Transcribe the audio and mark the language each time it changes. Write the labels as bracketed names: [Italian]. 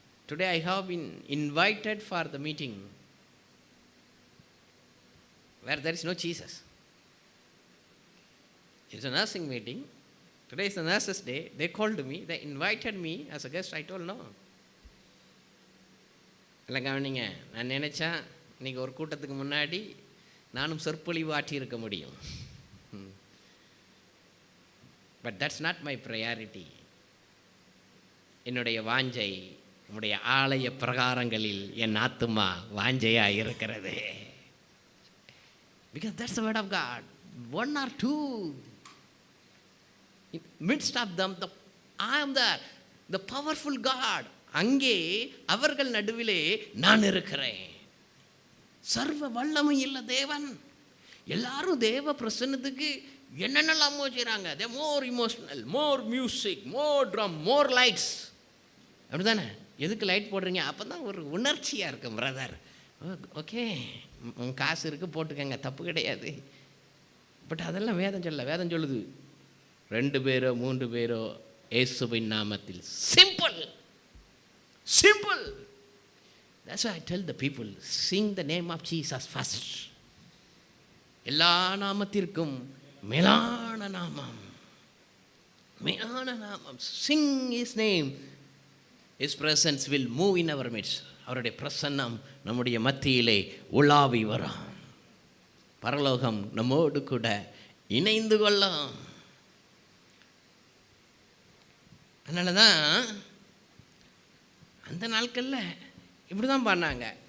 [English] Today I have been invited for the meeting where there is no Jesus. It's a nursing meeting. Today is the nurses day. They called me. They invited me as a guest. I told no. [Tamil] இல்லை கவனிங்க, நான் நினச்சேன் இன்றைக்கி ஒரு கூட்டத்துக்கு முன்னாடி நானும் சொற்பொழிவு ஆற்றி இருக்க முடியும். [English] But that's not my priority. [Tamil] என்னுடைய வாஞ்சை உம்முடைய ஆலய பிரகாரங்களில் என் ஆத்துமா வாஞ்சையாக இருக்கிறது. [English] Because that's the word of God. One or two. In midst of them, I am there. The powerful God. [Tamil] அங்கே அவர்கள் நடுவிலே நான் இருக்கிறேன். சர்வ வல்லமை இல்லை தேவன். எல்லாரும் தேவ பிரசன்னத்துக்கு என்னென்னலாமோ செய்கிறாங்க. [English] They more emotional, more music, more drum, more lights. [Tamil] அப்படி தானே? எதுக்கு லைட் போடுறீங்க? அப்போ தான் ஒரு உணர்ச்சியாக இருக்கும் பிரதர். ஓகே, காசு இருக்குது போட்டுக்கங்க, தப்பு கிடையாது. பட் அதெல்லாம் வேதம் சொல்ல. வேதம் சொல்லுது 2 பேரோ 3 பேரோ இயேசுவின் நாமத்தில். [English] Simple simple. That's why I tell the people, sing the name of Jesus first. [Tamil] எல்லா நாமத்திற்கும் மேலான நாமம், மேலான நாமம். [English] Sing his name. His presence will move in our midst. [Tamil] அவருடைய பிரசன்னம் நம்முடைய மத்தியிலே உலாவி வரும். பரலோகம் நம்மோடு கூட இணைந்து கொள்ளும். அதனால தான் அந்த நாட்களில் இப்படி தான் பண்ணாங்க.